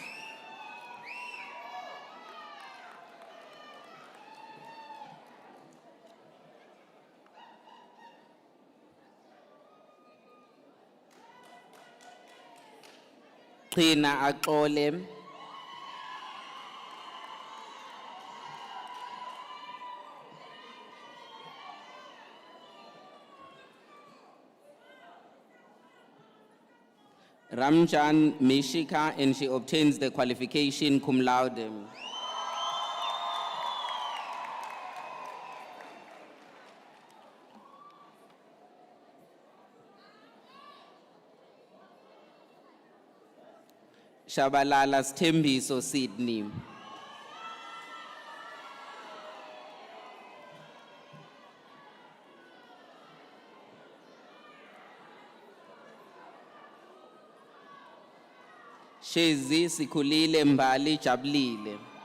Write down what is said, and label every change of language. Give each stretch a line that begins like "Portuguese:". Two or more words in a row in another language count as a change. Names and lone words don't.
English: Qina Axole. Ramjan Mishika, and she obtains the qualification
Latin: cum laude.
English: Shabalala Sthembiso Sydney. Shezi Sikhulile Mbali Jabulile.